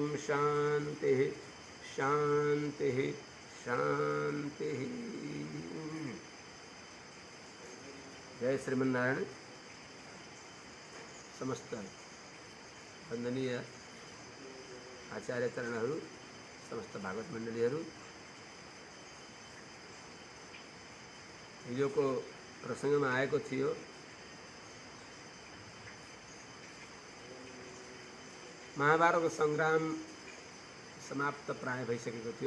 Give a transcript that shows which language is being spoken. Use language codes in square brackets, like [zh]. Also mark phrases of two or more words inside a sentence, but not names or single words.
[sa] शान्तिः शान्तिः शान्तिः। जय श्रीमन्नारायण। [ne] समस्त वन्दनीय आचार्यचरणहरू, समस्त भागवत मण्डलीहरू, हिजोको प्रसङ्गमा आएको थियो महाभारतको सङ्ग्राम समाप्त प्राय भइसकेको थियो।